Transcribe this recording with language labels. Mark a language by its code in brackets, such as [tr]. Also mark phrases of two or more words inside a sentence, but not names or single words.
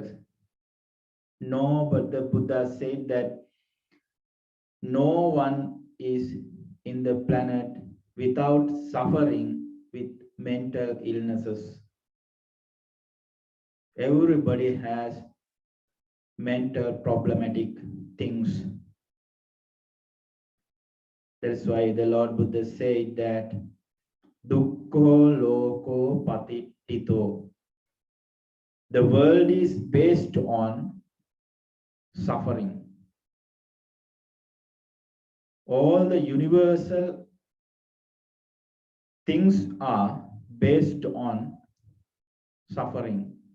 [en] No, but the Buddha said that no one is in the planet without suffering with mental illnesses. Everybody has mental problematic things. That's why the Lord Buddha said that [pi] Dukkho loko patittito. [en] The world is based on suffering. All the universal things are based on suffering.